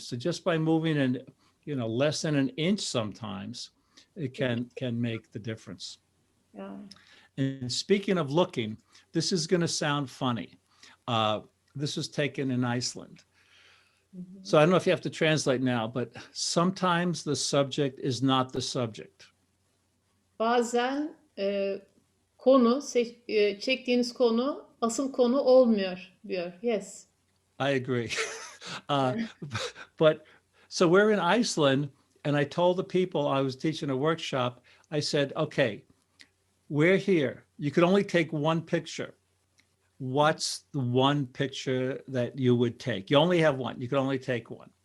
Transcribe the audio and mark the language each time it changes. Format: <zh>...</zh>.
<en>So just by moving in, less than an inch sometimes, it can make the difference. Yeah. And speaking of looking, this is going to sound funny. This was taken in Iceland. So I don't know if you have to translate now, but sometimes the subject is not the subject.</en> <tr>Bazen konu, çektiğiniz konu asıl konu olmuyor diyor.</tr> <en>Yes. I agree. uh, but so we're in Iceland, and I told the people I was teaching a workshop, I said, okay, we're here. You could only take one picture. What's the one picture that you would take? You only have one. You could only take one.</en>